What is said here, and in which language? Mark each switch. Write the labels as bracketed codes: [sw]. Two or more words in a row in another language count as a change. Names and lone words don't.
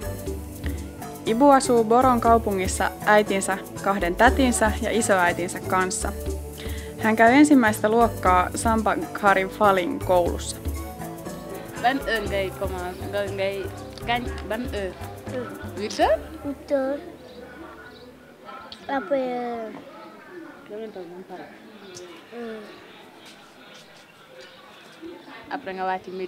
[fi] Ibu asuu Boron kaupungissa äitinsä, 2 tätinsä ja isoäitinsä kanssa. Hän käy ensimmäistä luokkaa Samba Khari Falin koulussa. [wo] Ban heure ngay commence ngay kañ ban heure? [fr] 8 heures? 8 heures. Après. [wo] Après nga wàcc midi.